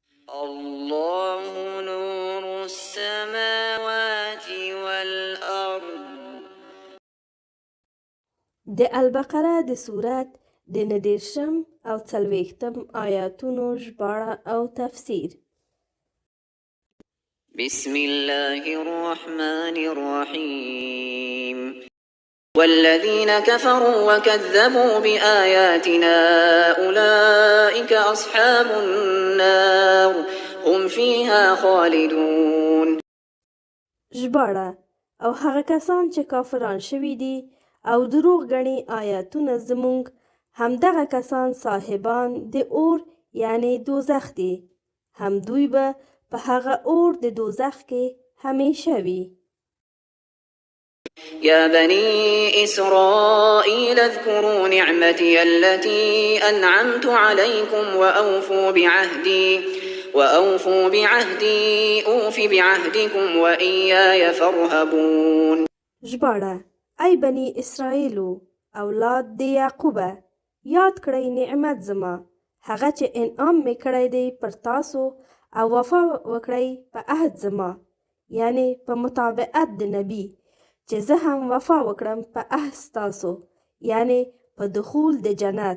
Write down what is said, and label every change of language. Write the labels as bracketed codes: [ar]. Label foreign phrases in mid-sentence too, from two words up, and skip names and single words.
[ar] الله نور السماوات والأرض. [ps] د البقره د سورت د 19 او 40 آیاتونو ژباړه او تفسیر. [ar] بسم الله الرحمن الرحيم. والذين كفروا وكذبوا بآياتنا أولئك أصحاب النار هم فيها خالدون. [ps] ژباړه: او هغه کسان چې کافران شوي دي او دروغ ګڼي آیاتونه زموږ، همدغه کسان صاحبان د اور یعنی دوزخ دي، هم دوی به په هغه اور د دوزخ کې همیشه وي. [ar] يا بني إسرائيل اذكروا نعمتي التي أنعمت عليكم وأوفوا بعهدي أوف بعهدكم وإياي فارهبون. [ps] ژباړه: ای بني اسرائیلو اولاد د یعقوبه، یاد کړئ نعمت زما، هغه چې انعام می کړی دی پر تاسو، او وفا وکړئ په عهد زما یعنی په مطابقت د نبی، چې زه هم وفا وکړم په عهد ستاسو یعنی په دخول د جنت.